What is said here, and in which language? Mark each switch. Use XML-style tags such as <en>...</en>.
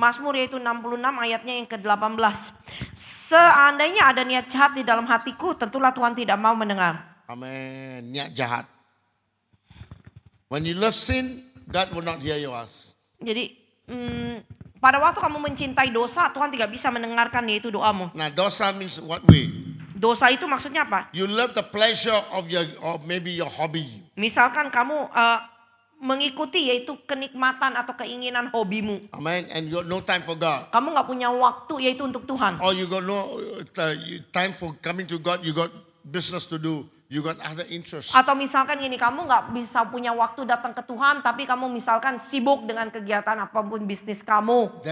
<id>Mazmur yaitu 66 ayatnya yang ke-18. Seandainya ada niat jahat di dalam hatiku, tentulah Tuhan tidak mau mendengar.</id> <en>Amen.</en> <id>Niat jahat.</id> <en>When you love sin, God will not hear yours.</en> <id>Jadi pada waktu kamu mencintai dosa, Tuhan tidak bisa mendengarkan yaitu doamu.</id> <en>Now dosa means what way?</en> <id>Dosa itu maksudnya apa?</id> <en>You love the pleasure of maybe your hobby.</en> <id>Misalkan kamu mengikuti yaitu kenikmatan atau keinginan hobimu. Amen.</id> <en>And you got no time for God.</en> <id>Kamu nggak punya waktu yaitu untuk Tuhan.</id> <en>Or you got no time for coming to God. You got business to do. You got other interests.</en> <id>Atau misalkan gini, kamu nggak bisa punya waktu datang ke Tuhan, tapi kamu misalkan sibuk dengan kegiatan apapun bisnis kamu.</id>